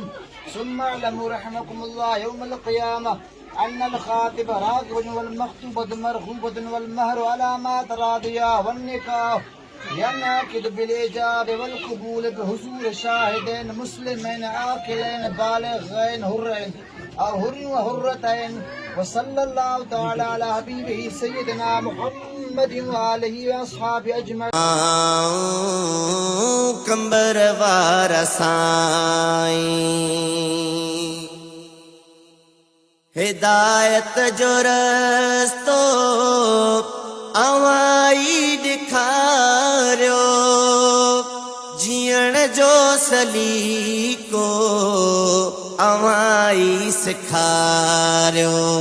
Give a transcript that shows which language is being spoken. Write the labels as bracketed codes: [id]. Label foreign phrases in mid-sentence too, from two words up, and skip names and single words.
[ar] ثم اعلموا رحمكم الله يوم القيامة أن الخاطب راغب والمخطوبة مرغوبة والمهر علامات راضية والنكاح ينعقد بالإيجاب والقبول بحضور شاهدين مسلمين عاقلين بالغين حرين أو حر وحرتين. وصلى الله تعالى على حبيبه سيدنا محمد وآله وأصحابه أجمعين. [sd] कंबर वारा साईं। हिदायत जो रस्तो अव्हां ई ॾेखारियो जीअण जो सलीको अव्हां ई सेखारियो।